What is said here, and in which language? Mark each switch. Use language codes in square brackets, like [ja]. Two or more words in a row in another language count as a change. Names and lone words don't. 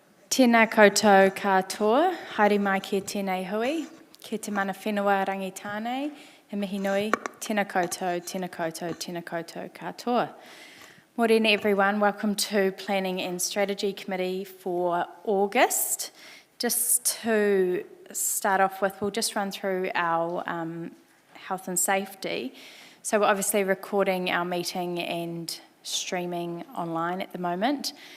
[mi] Tēnā koutou katoa, haere mai ki tēnei hui, ki te mana whenua rangitānei, he mihi nui, tēnā koutou, tēnā koutou, tēnā koutou katoa. [en] Morena everyone, welcome to Planning and Strategy Committee for August. Just to start off with, we'll just run through our health and safety. So we're obviously recording our meeting and streaming online at the moment.